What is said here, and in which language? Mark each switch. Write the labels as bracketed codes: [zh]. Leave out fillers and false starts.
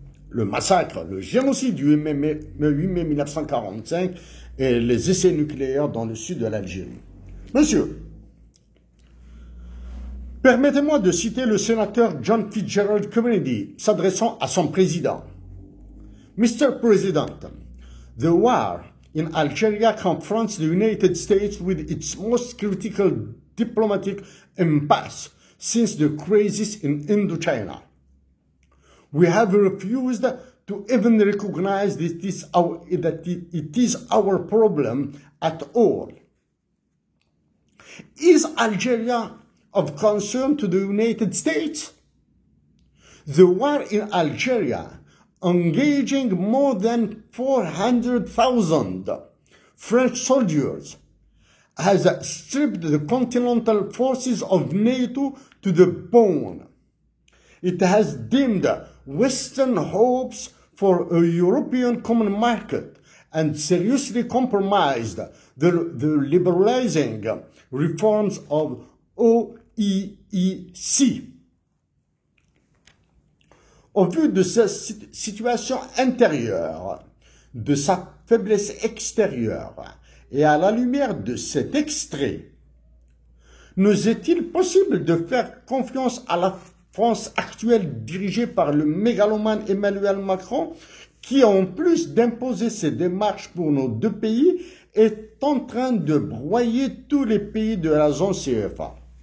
[fr] Le massacre, le génocide du 8 mai 1945 et les essais nucléaires dans le sud de l'Algérie. Monsieur, permettez-moi de citer le sénateur John Fitzgerald Kennedy s'adressant à son président. [en] Mr. President, the war in Algeria confronts the United States with its most critical diplomatic impasse since the crisis in Indochina. We have refused to even recognize that it is our problem at all. Is Algeria of concern to the United States? The war in Algeria, engaging more than 400,000 French soldiers, has stripped the continental forces of NATO to the bone. It has dimmed Western hopes for a European common market and seriously compromised the liberalizing reforms of OEEC. [fr] Au vu de sa situation intérieure, de sa faiblesse extérieure, et à la lumière de cet extrait, nous est-il possible de faire confiance à la France actuelle dirigée par le mégalomane Emmanuel Macron, qui en plus d'imposer ses démarches pour nos deux pays, est en train de broyer tous les pays de la zone CFA?